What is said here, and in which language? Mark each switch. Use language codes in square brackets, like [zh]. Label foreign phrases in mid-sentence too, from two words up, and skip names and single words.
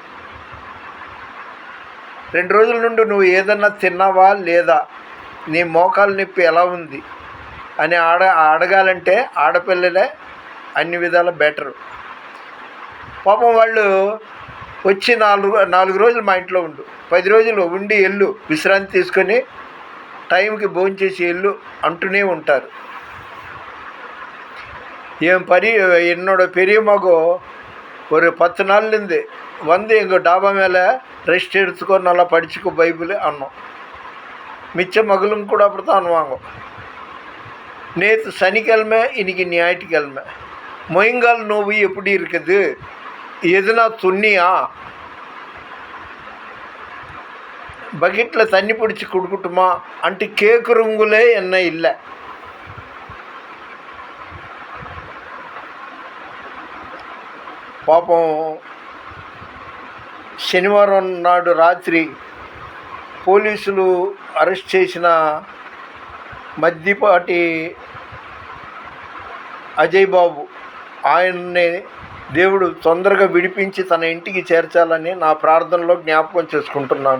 [te] 2 రోజుల నుండి నువ్వు ఏదన్నా తిన్నావా లేదా, నీ మోకాలు నొప్పి ఎలా ఉంది అని అడగాలంటే ఆడపిల్లలే అన్ని విధాల బెటరు. పాపం వాళ్ళు వచ్చి 4 రోజులు మా ఇంట్లో ఉండు, 10 రోజులు ఉండి ఎల్లు, విశ్రాంతి తీసుకొని టైంకి భోంచేసి ఎల్లు అంటూనే ఉంటారు. [ta] என்னோட பெரிய மகோ ஒரு 10 நாள்லேருந்து வந்து எங்கள் டாபா மேலே ரெஸ்ட் எடுத்துக்கோ, நல்லா படிச்சுக்கோ பைபிள் அன்னோம். மிச்ச மகளும் கூட அப்படி தான் அனுவாங்க. நேற்று சனிக்கிழமை, இன்னைக்கு ஞாயிற்றுக்கிழமை. மொயங்கால் நோவு எப்படி இருக்குது, எதுனா துண்ணியா, பக்கெட்டில் தண்ணி பிடிச்சி கொடுக்கட்டுமா அன்ட்டு கேட்குறவங்களே என்ன இல்லை. [te] పాపం శనివారం నాడు రాత్రి పోలీసులు అరెస్ట్ చేసిన మద్దిపాటి అజయ్ బాబు, ఆయన్ని దేవుడు తొందరగా విడిపించి తన ఇంటికి చేర్చాలని నా ప్రార్థనలో జ్ఞాపకం చేసుకుంటున్నాను.